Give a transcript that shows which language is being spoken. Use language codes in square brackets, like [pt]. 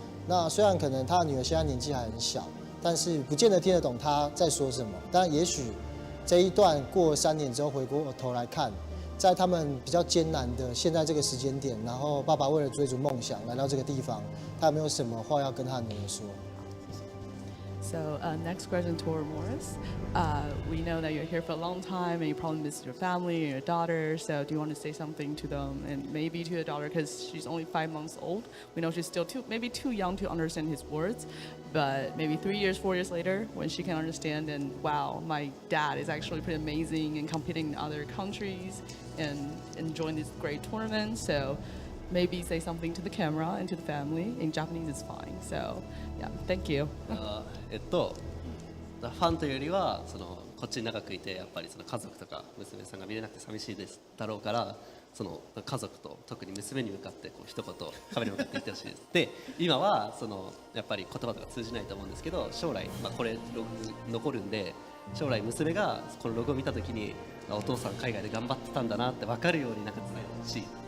[zh] 那虽然可能他的女儿现在年纪还很小，但是不见得听得懂他在说什么。但也许这一段过3年之后回过头来看，在他们比较艰难的现在这个时间点，然后爸爸为了追逐梦想来到这个地方，他有没有什么话要跟他的女儿说？ [en] So next question toward Morris. We know that you're here for a long time and you probably miss your family and your daughter. So do you want to say something to them and maybe to your daughter because she's only 5 months old? We know she's still maybe too young to understand his words, but maybe 3 years, 4 years later when she can understand and wow, my dad is actually pretty amazing and competing in other countries and enjoying this great tournament. So maybe say something to the camera and to the family. In Japanese is fine. So yeah, thank you. [ja] ファンというよりはこっちに長くいてやっぱり家族とか娘さんが見れなくて寂しいですだろうから家族と特に娘に向かって一言カメラに向かって言ってほしいです。で今はやっぱり言葉とか通じないと思うんですけど将来、これログ残るんで将来娘がこのログを見た時にお父さん海外で頑張ってたんだなって分かるように伝えてほしい。